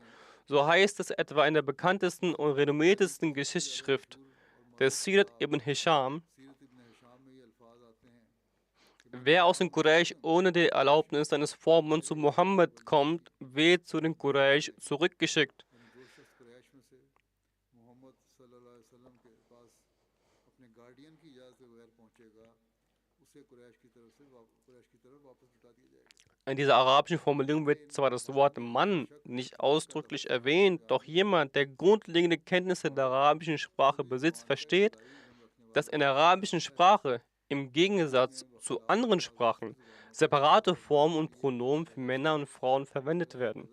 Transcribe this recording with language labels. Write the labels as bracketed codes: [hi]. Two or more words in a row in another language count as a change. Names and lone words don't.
[de] So heißt es etwa in der bekanntesten und renommiertesten Geschichtsschrift des Sirat ibn Hisham: wer aus den Quraysh ohne die Erlaubnis seines Vormunds zu Mohammed kommt, wird zu den Quraysh zurückgeschickt. [ur] یعنی جو شخص قریش میں سے محمد [ar] صلى الله عليه وسلم [ur] کے پاس اپنے گارڈین کی اجازت کے بغیر پہنچے گا اسے قریش کی طرف واپس لوٹا دیا جائے گا. [de] In dieser arabischen Formulierung wird zwar das Wort Mann nicht ausdrücklich erwähnt, doch jemand, der grundlegende Kenntnisse der arabischen Sprache besitzt, versteht, dass in der arabischen Sprache im Gegensatz zu anderen Sprachen separate Formen und Pronomen für Männer und Frauen verwendet werden.